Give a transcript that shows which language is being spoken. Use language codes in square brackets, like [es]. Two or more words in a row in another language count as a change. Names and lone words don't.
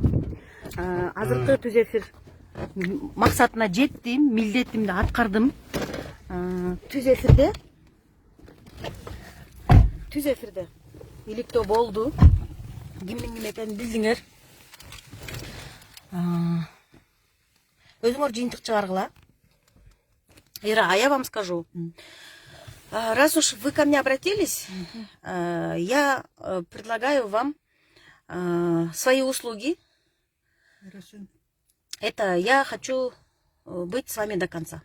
[ky] Азыркы түз эфир максатына жеттим, милдетимди аткардым. Түз эфирде иликтөө болду. Кимдин ким экенин билдиңер. Өзүңөр жыйынтык чыгаргыла. [ru] Ира, а я вам скажу. Раз уж вы ко мне обратились, я предлагаю вам свои услуги. Хорошо. Это я хочу быть с вами до конца.